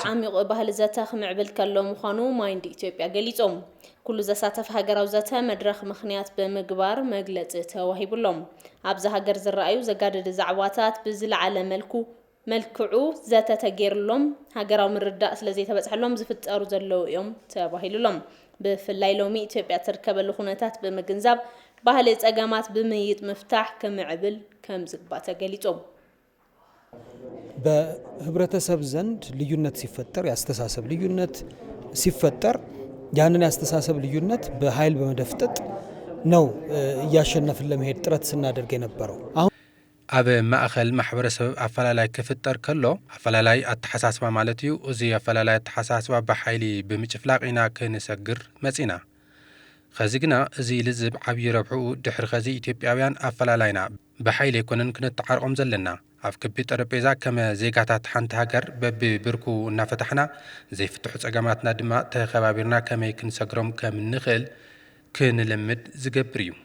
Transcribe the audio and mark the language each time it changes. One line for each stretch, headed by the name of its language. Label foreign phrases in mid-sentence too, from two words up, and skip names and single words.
Tigrinya: ዓሚቕ ባህሊ ዘተ ክምዕብል ከሎ ምዃኑ ማይንድ ኢትዮጵያ ገሊጾም። ኩሉ ዘሳተፈ ሃገራዊ ዘተ መድረኽ ምኽንያት ብምግባር መግለፂ ተዋሂብሎም። ኣብዚ ሃገር ዝረኣዩ ዘጋደዲ ዛዕባታት ብዝለዓለ መልክዑ ዘተ ተገይርሎም ሃገራዊ ምርዳእ ስለዘይተበፅሐሎም ዝፍጠሩ ዘለዉ እዮም ተባሂሉሎም። ብፍላይ ሎሚ ኢትዮጵያ ትርከበሉ ኩነታት ብምግንዛብ ባህሊ ፀገማት ብምይጥ ምፍታሕ ከምዕብል ከም ዝግባእ ተገሊጾም።
Amharic: በህብረተሰብ ዘንድ ልዩነት ሲፈጠር ያስተሳሰብ ልዩነት ሲፈጠር ያንን ያስተሳሰብ ልዩነት በኃይል በመደፍጠጥ ነው እያሸነፍን ለመሄድ ጥረት ስናደርግ የነበረው።
Tigrinya: ኣብ ማእኸል ማሕበረሰብ ኣፈላላይ ክፍጠር ከሎ ኣፈላላይ ኣተሓሳስባ ማለት እዩ። እዚ ኣፈላላይ ኣተሓሳስባ ብሓይሊ ብምጭፍላቕ ኢና ክንሰግር መፂና። ከዚ ግና እዚ ልዝብ ዓብዪ ረብሕኡ ድሕሪ ከዚ ኢትዮጵያውያን ኣፈላላይና ብሓይሊ ኣይኮነን ክንተዓርቆም ዘለና። ኣብ ክቢ ጠረጴዛ ከመ ዜጋታት ሓንቲ ሃገር በብብርኩ እናፈታሕና ዘይፍትሑ ፀገማትና ድማ ተኸባቢርና ከመይ ክንሰግሮም ከም ንኽእል ክንልምድ ዝገብር እዩ።